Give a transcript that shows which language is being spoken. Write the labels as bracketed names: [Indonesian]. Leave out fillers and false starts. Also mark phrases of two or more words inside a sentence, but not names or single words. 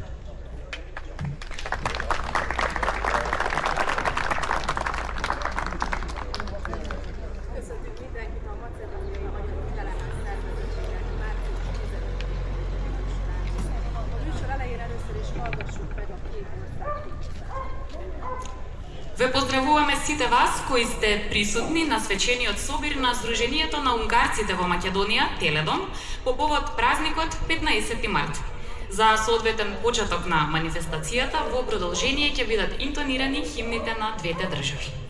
[Hungarian] Köszöntünk mindenkit a Macedóniai Magyarok Teleház szervezettséget március 15-én. A műsor elején először is hallgassuk meg a két ország képviselőt. [Macedonian] Ве поздравуваме сите вас кои сте присутни на свечениот собир на Сдруженијето на унгарците во Македонија, Теледом, по повод празникот 15 март. За соодветен почеток на манифестацијата, во продолжение ќе бидат интонирани химните на двете држави.